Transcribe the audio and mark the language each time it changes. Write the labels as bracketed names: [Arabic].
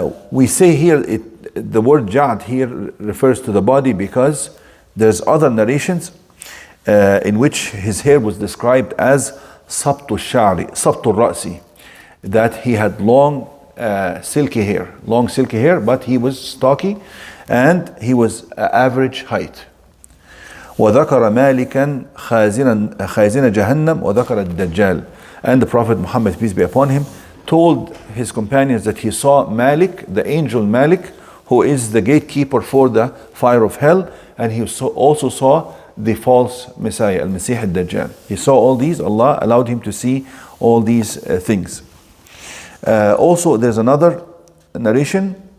[English] We say here, the word ja'd here refers to the body because there's other narrations in which his hair was described as sabtu shari, sabtu ra'si, that he had long silky hair, but he was stocky and he was average height. [Arabic] وذكر مالكا خازن جهنم وذكر الدجال. [English] And the Prophet Muhammad, peace be upon him, told his companions that he saw Malik, the angel Malik, who is the gatekeeper for the fire of hell, and he also saw the false Messiah, Al-Masih al-Dajjal. He saw all these. Allah allowed him to see all these things. Also, there's another narration.